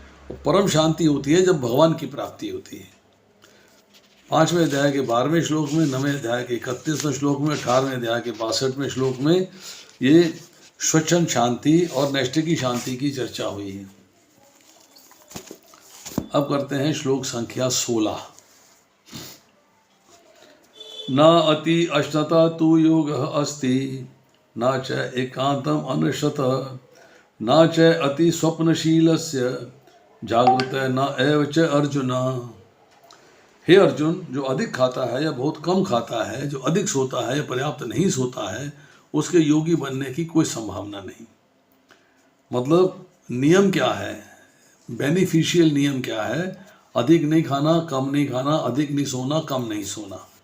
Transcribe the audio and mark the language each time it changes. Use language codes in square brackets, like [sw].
[hi] और परम शांति होती है जब भगवान की प्राप्ति होती है। 5वें अध्याय के 12वें श्लोक में, 9वें अध्याय के 31वें श्लोक में, 18वें अध्याय के 62वें श्लोक में ये स्वच्छंद शांति और नैष्ठिकी शांति की चर्चा हुई है। अब करते हैं श्लोक संख्या 16। [sa] न अति अश्नता तु योग अस्ति, न च एकांतम अनुशत, न च अति स्वप्नशीलस्य जागृत न एव च अर्जुन। [hi] हे अर्जुन, जो अधिक खाता है या बहुत कम खाता है, जो अधिक सोता है या पर्याप्त नहीं सोता है, उसके योगी बनने की कोई संभावना नहीं। मतलब नियम क्या है? बेनिफिशियल नियम क्या है? अधिक नहीं खाना, कम नहीं खाना, अधिक नहीं सोना, कम नहीं सोना।